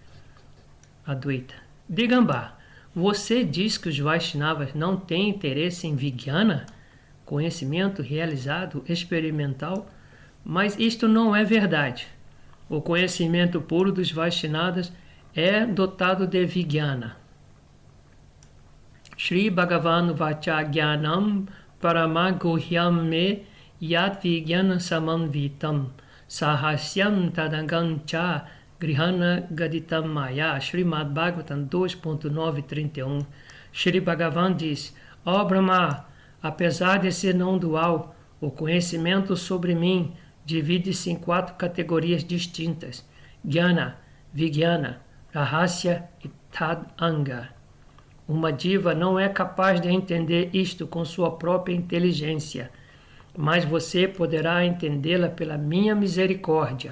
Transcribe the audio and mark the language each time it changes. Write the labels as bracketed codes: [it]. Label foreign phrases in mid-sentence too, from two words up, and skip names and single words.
[pt] Adwaita. Digambá, você diz que os Vaishnavas não têm interesse em Vijnana, conhecimento realizado experimental, mas isto não é verdade. O conhecimento puro dos Vaishnavas é dotado de Vijnana. [sa] Shri Bhagavan Vacha Jnanam Paramaguhyam Me Yat Vijnana Samanvitam Sahasyam Tadangancha Grihana Gaditam Maya. [pt] Srimad Bhagavatam 2.931. Shri Bhagavan diz: ó Brahma, apesar de ser não dual, o conhecimento sobre mim divide-se em 4 categorias distintas: [sa] Jnana, Vijnana, Rahasya e Tadanga. [pt] Uma diva não é capaz de entender isto com sua própria inteligência, mas você poderá entendê-la pela minha misericórdia.